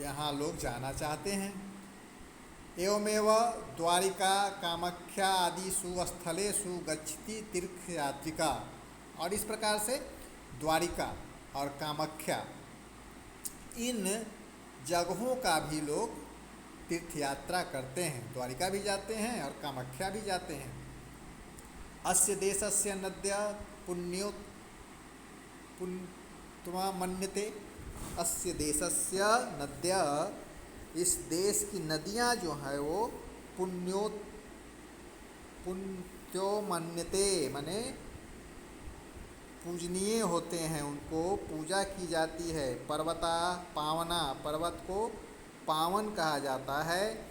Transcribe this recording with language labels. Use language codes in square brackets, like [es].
[hi] यहाँ लोग जाना चाहते हैं। [sa] एवमेव द्वारिका कामाख्या आदिषु स्थलेषु गच्छति तीर्थयात्रिका। [hi] और इस प्रकार से द्वारिका और कामाख्या इन जगहों का भी लोग तीर्थ यात्रा करते हैं। द्वारिका भी जाते हैं और कामाख्या भी जाते हैं। [sa] अस्य देशस्य नद्य पुण्यो पुण्यत्वा मन्यते। अस्य देशस्य नद्य, [hi] इस देश की नदियाँ जो है वो [sa] पुण्यो मन्यते, [hi] माने पूजनीय होते हैं, उनको पूजा की जाती है। [sa] पर्वता पावना, [hi] पर्वत को पावन कहा जाता है।